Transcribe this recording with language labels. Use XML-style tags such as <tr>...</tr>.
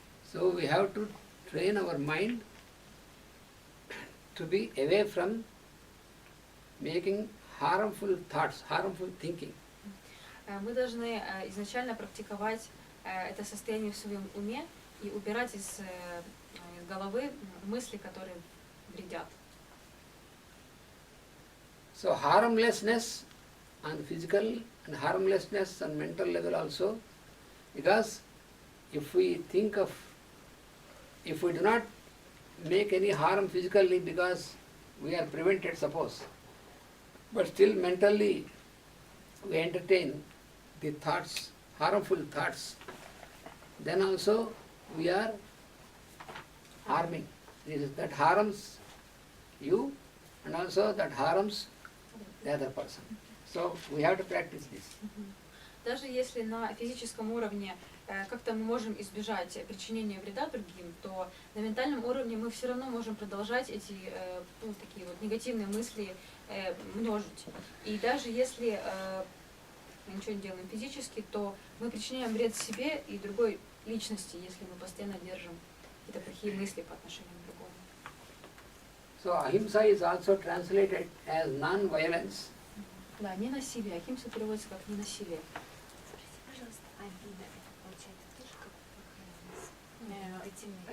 <en>so we have to train our mind to be away from making harmful thoughts, harmful thinking.</en> <ru>Мы должны изначально практиковать это состояние в своем уме и убирать из головы мысли, которые вредят.</ru> <en>So harmlessness on physical and harmlessness on mental level also, because if we do not make any harm physically because we are prevented, suppose, but still mentally we entertain the thoughts, harmful thoughts, then also we are harming. That harms you and also that harms the other person. So we have to practice this.</en> <ru>Даже если на физическом уровне как-то мы можем избежать причинения вреда другим, то на ментальном уровне мы все равно можем продолжать эти такие вот негативные мысли множить. И даже если мы ничего не делаем физически, то мы причиняем вред себе и другой личности, если мы постоянно держим какие-то плохие мысли по отношению к другому.</ru> <en>So ahimsa is also translated as non-violence.</en> <ru>Да, ненасилие. Ахимса переводится как ненасилие. Скажите, пожалуйста, обида это получается тоже как негативный?</ru>